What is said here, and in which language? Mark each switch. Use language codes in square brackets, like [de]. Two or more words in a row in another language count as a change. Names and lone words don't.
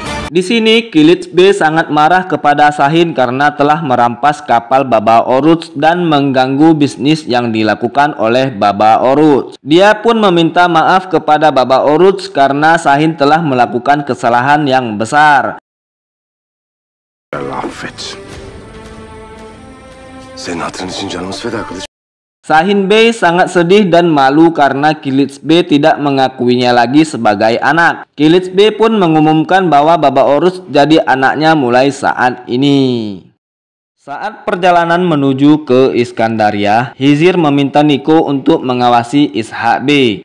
[id] Di sini Kilits B sangat marah kepada Sahin karena telah merampas kapal Baba Oruç dan mengganggu bisnis yang dilakukan oleh Baba Oruç. Dia pun meminta maaf kepada Baba Oruç karena Sahin telah melakukan kesalahan yang besar. [tr] Allah affet. Senin hatırın için canımız feda kılıç. [id] Sahin Bey sangat sedih dan malu karena Kilits B tidak mengakuinya lagi sebagai anak. Kilits B pun mengumumkan bahwa Baba Oruç jadi anaknya mulai saat ini. Saat perjalanan menuju ke Iskandaria, Hizir meminta Niko untuk mengawasi Ishak B.